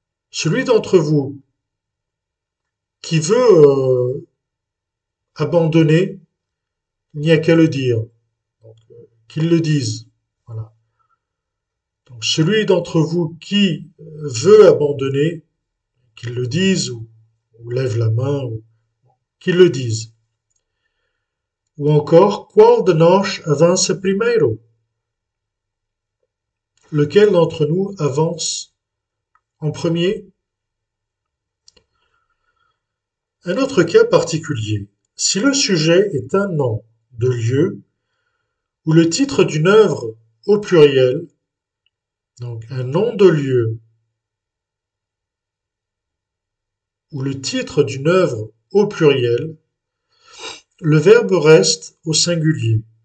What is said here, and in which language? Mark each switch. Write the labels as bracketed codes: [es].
[fr] Celui d'entre vous qui veut abandonner, il n'y a qu'à le dire. Donc, qu'il le dise. Voilà. Donc, celui d'entre vous qui veut abandonner, qu'il le dise ou lève la main, ou qu'il le dise. Ou encore, [pt] qual de nós avança primeiro? [fr] Lequel d'entre nous avance en premier? Un autre cas particulier. Si le sujet est un nom de lieu ou le titre d'une œuvre au pluriel, donc un nom de lieu ou le titre d'une œuvre au pluriel, le verbe reste au singulier.